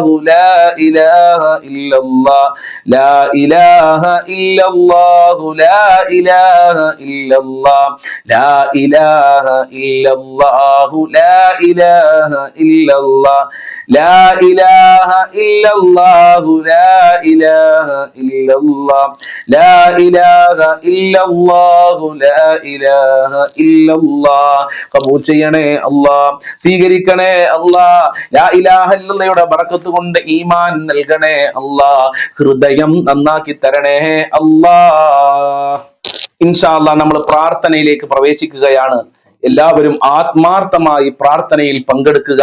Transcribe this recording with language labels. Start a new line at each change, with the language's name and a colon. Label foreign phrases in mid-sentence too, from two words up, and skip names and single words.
Arabic: لا إله إلا الله، لا إله إلا الله، لا إله إلا الله، لا إله إلا الله، لا إله إلا الله، لا إله إلا الله، لا إله إلا الله، لا إله إلا الله، لا إله إلا الله.
Malayalam: ഖബൂൽ ചെയ്യണേ അല്ലാഹ്, സ്വീകരിക്കണേ അല്ലാഹ്.
Arabic: لا إله
Malayalam: ഇല്ലല്ലയുടെ ബറക്കത്ത് കൊണ്ട് ഈമാൻ നൽകണേ അല്ലാഹ്, ഹൃദയം നന്നാക്കി തരണേ അല്ലാഹ്.
Arabic: إن شاء الله
Malayalam: നമ്മൾ പ്രാർത്ഥനയിലേക്ക് പ്രവേശിക്കുകയാണ്. എല്ലാവരും ആത്മാർത്ഥമായി പ്രാർത്ഥനയിൽ പങ്കെടുക്കുക.